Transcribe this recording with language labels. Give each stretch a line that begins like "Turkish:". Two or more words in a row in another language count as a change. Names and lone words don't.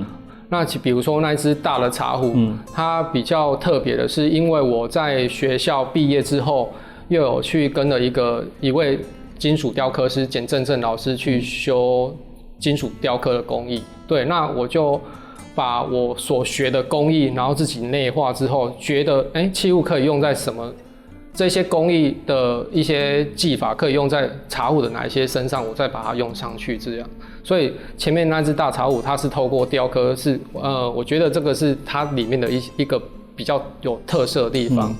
Chinese: 那比如說那一隻大的茶壺，它比較特別的是，因為我在學校畢業之後，又有去跟了一位金屬雕刻師簡正正老師去修金屬雕刻的工藝。對，那我就把我所學的工藝，然後自己內化之後，覺得器物可以用在什麼，這些工藝的一些技法可以用在茶壺的哪一些身上，我再把它用上去這樣。所以前面那隻大茶壺，它是透過雕刻，是我覺得這個是它裡面的一個比較有特色的地方。